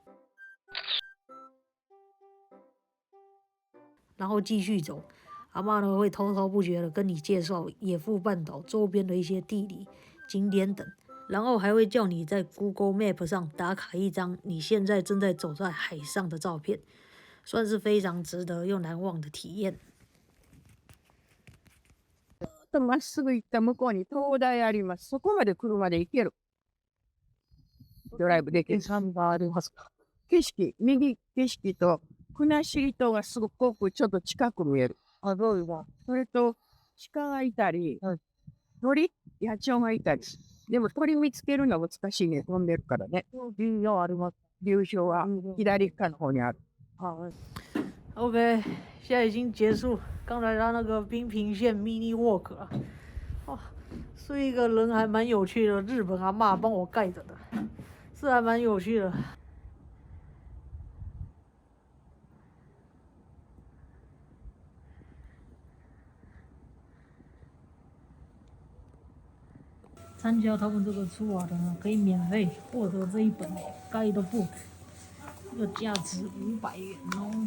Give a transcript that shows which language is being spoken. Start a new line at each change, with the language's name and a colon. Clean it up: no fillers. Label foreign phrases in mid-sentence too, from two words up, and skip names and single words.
Chinese: 然后继续走，阿嬷呢会滔滔不绝的跟你介绍野富半岛周边的一些地理景点等，然后还会叫你在 Google Map 上打卡一张你现在正在走在海上的照片，算是非常值得又难忘的体验。
Japanese: まっすぐ行った向こうに灯台あります。そこまで車で行ける。ドライブできる。景色、右景色と国後島がすごくちょっと近く見える。どういうの？それと鹿がいたり、鳥、野鳥がいたり。でも鳥見つけるのは難しいね。飛んでるからね。流氷あります。流氷は左側の方にある。
Chinese: OK，现在已经结束刚才他那个滨平线
English: mini walk
Chinese: 了。哇，是一个人还蛮有趣的日本阿嬷帮我盖着的，是还蛮有趣的。参加他们这个出瓦的呢，可以免费获得这一本 guidebook， 这个价值500元哦。